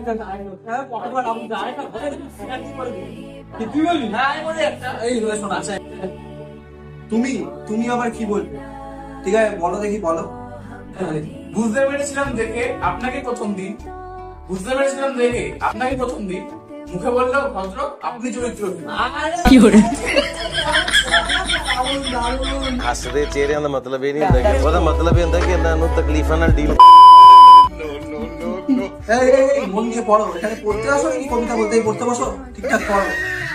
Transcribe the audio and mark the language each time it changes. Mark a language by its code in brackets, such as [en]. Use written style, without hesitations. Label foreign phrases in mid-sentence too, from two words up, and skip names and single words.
[bn] তুমি তুমি আবার কি বলবে? ঠিক আছে বলো দেখি, বলো। বুঝতে পেরেছিলাম দেখে আপনাকে প্রথম দিন, বুঝতে পেরেছিলাম দেখে আপনাকে প্রথম দিন, মুখে বললেও ভদ্র আপনি চরিত্রহীন। [pa] ਹੱਸਦੇ ਚਿਹਰਿਆਂ ਦਾ ਮਤਲਬ ਇਹ ਨਹੀਂ ਹੁੰਦਾ ਕਿ ਉਹਦਾ ਮਤਲਬ ਇਹ ਹੁੰਦਾ ਕਿ ਇਹਨਾਂ ਨੂੰ ਤਕਲੀਫਾਂ ਨਾਲ ਡੀਲ। [bn] মন দিয়ে পড়ো, এখানে পড়তে আসো নাকি কবিতা বলতেই পড়তে বসো? ঠিকঠাক পড়ো।